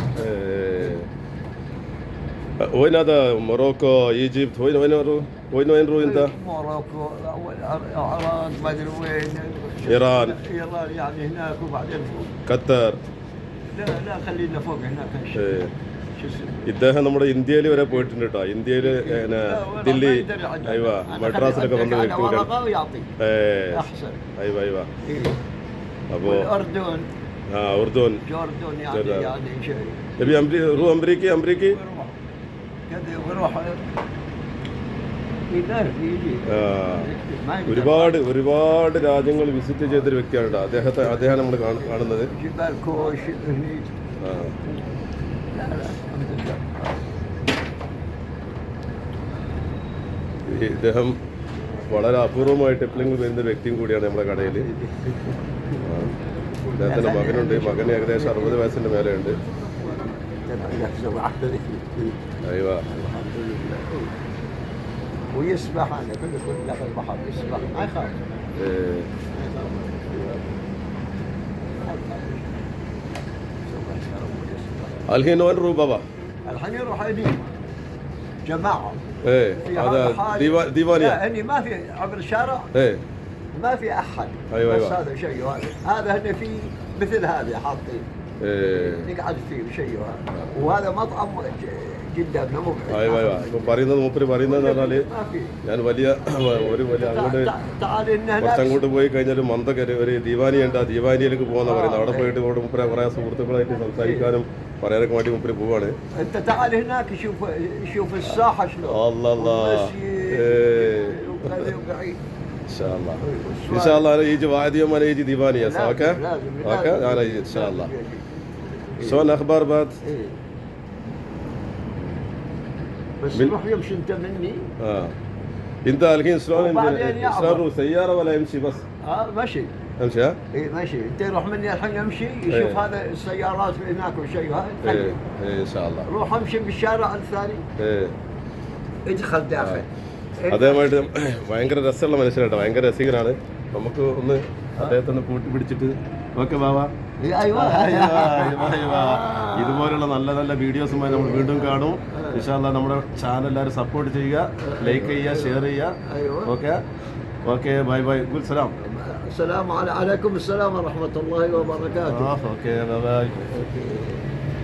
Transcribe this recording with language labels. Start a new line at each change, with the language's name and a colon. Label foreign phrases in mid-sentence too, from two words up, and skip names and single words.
Arabic: ايه وين هذا؟ موروكو، ايجيبت، وين روح انت؟ موروكو، العراق، ما ادري وين. ايران يعني هناك وبعدين فوق. ഖത്തർ. لا خلينا فوق هناك.
Malayalam: ഇദ്ദേഹം നമ്മുടെ ഇന്ത്യയിൽ വരെ പോയിട്ടുണ്ട് കേട്ടോ. ഇന്ത്യയിൽ ദില്ലി മദ്രാസിലൊക്കെ വന്ന വ്യക്തിയാണ്. അപ്പോൾ أردن
Arabic: يعني شيء. يبي روح أمريكي كذا ويروح يجي.
Malayalam: ഒരുപാട് രാജ്യങ്ങൾ വിസിറ്റ് ചെയ്തൊരു വ്യക്തിയാണ് കേട്ടോ. അദ്ദേഹം നമ്മൾ കാണുന്നത്.
Arabic: جبال كوش هنيك. لا الحمد لله.
Malayalam: ഇദ്ദേഹം വളരെ അപൂർവമായിട്ട് എപ്പോഴെങ്കിലും വരുന്ന വ്യക്തിയും കൂടിയാണ് നമ്മുടെ കടയിൽ. അദ്ദേഹത്തിൻ്റെ മകനുണ്ട്. മകന് ഏകദേശം 60 വയസ്സിൻ്റെ മേലെയുണ്ട്.
Arabic: أيوة ويسبح. أنا كنت داخل البحر يسبح ما يخاف. الحين وين نروح بابا؟ الحين يروح هني جماعة. ايه هذا ديوانية. لا هني ما في عبر الشارع. ايه ما في أحد. أيوة بس هذا شيء هذا هنا في مثل هذا حاطين. يقعد فيه شيء هذا. وهذا مطعم جدا مبعد.
Malayalam: ايوه ഇപ്പൊ മൂപ്പര് പറയുന്നതെന്ന് പറഞ്ഞാല് ഞാൻ വലിയ അങ്ങോട്ട് പോയി കഴിഞ്ഞാൽ മന്ദക്കര ഒരു ദീവാനിയുണ്ട്. ആ ദീവാനിയിലേക്ക് പോകാന്നാ പറയുന്നത്. അവിടെ പോയിട്ട് മൂപ്പര് കുറെ സുഹൃത്തുക്കളായിട്ട് സംസാരിക്കാനും പറയാനൊക്കെ വേണ്ടി മൂപ്പര് പോവാണ്.
Arabic: ان شاء الله انا يجي واحد يوم انا يجي ديوانية صح؟ اوكي انا يجي ان شاء الله. شلون اخبار بعد؟ بس روح يمشي انت مني. انت الحين شلون سيارة ولا يمشي بس؟ مشي. امشي ها؟ اي مشي. انت روح مني الحين امشي يشوف هذا السيارات هناك وشيء هذا. ايه ان شاء الله. روح امشي بالشارع الثاني. ادخل داخل.
Malayalam: അദ്ദേഹമായിട്ട് ഭയങ്കര രസമുള്ള മനുഷ്യനാട്ടോ. ഭയങ്കര രസികനാണ്. നമുക്ക് ഒന്ന് അദ്ദേഹത്തെ ഒന്ന് കൂട്ടി പിടിച്ചിട്ട് ഓക്കെ ബാബ. ഇതുപോലുള്ള നല്ല നല്ല വീഡിയോസുമായി നമ്മൾ വീണ്ടും കാണും.
Arabic: إن شاء الله
Malayalam: നമ്മുടെ ചാനൽ എല്ലാവരും സപ്പോർട്ട് ചെയ്യുക, ലൈക്ക് ചെയ്യുക, ഷെയർ ചെയ്യുക.
English: okay bye good സലാം.
Arabic: عليكم السلام ورحمة الله وبركاته.
English: okay bye.